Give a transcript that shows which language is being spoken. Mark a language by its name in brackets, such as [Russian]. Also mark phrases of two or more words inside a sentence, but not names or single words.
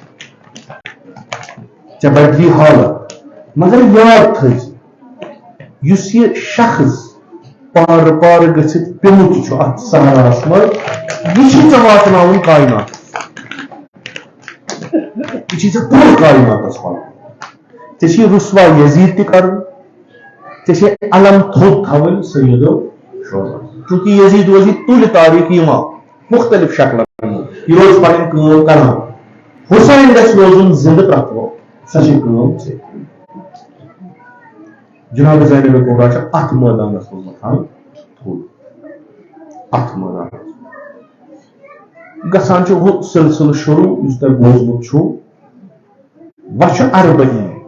[Kashmiri] ژےٚ بدلی حالت مگر یاد تھٲیزِ یُس یہِ شخص پارٕ گٔژھِتھ پیوٚمُت چھُ اتھ صحراہس منٛز یہِ چھُ ژےٚ واتناوُن کایناتس یہِ چھُ ژےٚ پوٗرٕ کایناتس واتناوُن ژےٚ چھُے رسوا یزید تہِ کرُن ژےٚ چھے علم تھوٚد تھاوٕنۍ سیدو شہداء چونکہ یزید روزِ تُلہِ تاریخ یِوان مختلف شکلن یہِ روزِ پنٕنۍ کٲم کران حسین گژھِ روزُن زندٕ پرٛٮ۪تھ وقت سۄ چھِ کٲم ژےٚ جناب زینب کبرا چھِ اتھ مٲدانس منٛز وۄتھان تھوٚد اتھ مٲدانس گژھان چھُ ہُہ سلسلہٕ شروع یُس تۄہہِ بوٗزمُت چھُو وۄنۍ چھُ اربعین